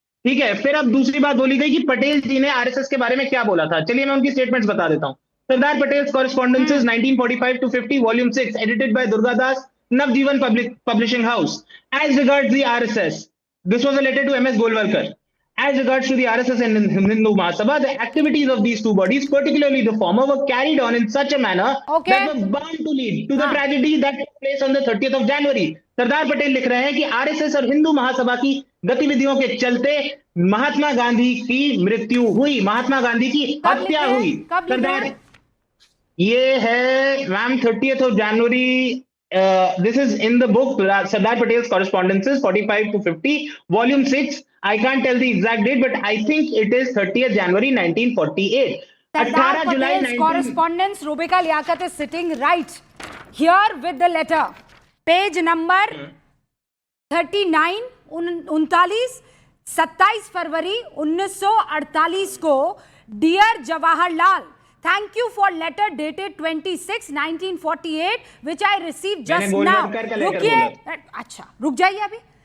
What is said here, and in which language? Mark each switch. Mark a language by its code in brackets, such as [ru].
[hi] ठीक है, फिर अब दूसरी बात बोली गई कि पटेल जी ने आरएसएस के बारे में क्या बोला था। चलिए मैं उनकी स्टेटमेंट्स बता देता हूं। सरदार Patels कॉरेस्पॉन्डेंसेस 1945 to 50 volume 6 edited by Durgadas, Navjeevan publishing house. [en] As regards the RSS, this was a letter to MS Golwalkar. As regards to the RSS and Hindu Mahasabha, the activities of these two bodies, particularly the former, were carried on in such a manner that was bound to lead to the tragedy that took place on the 30th of January. [hi] Sardar Patel लिख रहे हैं कि RSS और हिंदू महासभा की गतिविधियों के चलते महात्मा गांधी की मृत्यु हुई, महात्मा गांधी की हत्या हुई। [en] Sardar, [hi] ये है ma'am [en] 30th of January, this is in the book Sardar Patel's Correspondences 45 to 50, volume 6. I can't tell the exact date, but I think it is 30th January 1948. Sardar Patel's correspondence, Rubika Liaquat is sitting right here with the letter. Page number 39, [hi] 27 फरवरी 1948 को, [en] Dear Jawaharlal, Thank you for letter dated 26 1948 which I received just now. [hi] रुकिए, अच्छा रुक जाइए अभी.